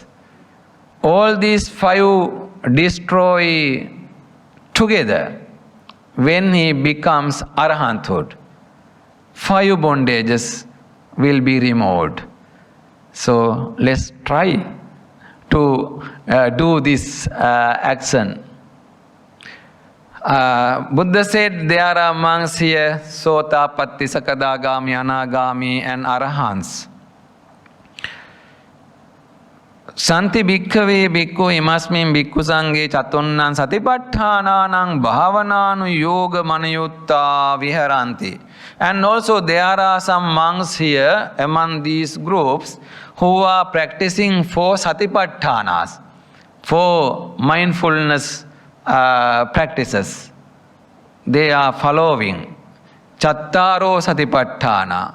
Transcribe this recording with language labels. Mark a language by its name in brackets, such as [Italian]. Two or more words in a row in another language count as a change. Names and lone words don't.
[English] All these 5 destroy together when he becomes arahanthood. 5 bondages will be removed. So let's try to do this action. Buddha said there are monks here, Sotapatti, Sakadagami, Anagami and Arahants. [Pali] Santi bhikkhave bhikkhu imasmin bhikkhu sanghe chatunnan satipatthānānaṁ bhavanānu yoga manayutta viharanti. [English] And also there are some monks here among these groups who are practicing 4 satipatthānas, 4 mindfulness practices. They are following [Pali] Chattaro Satipatthāna.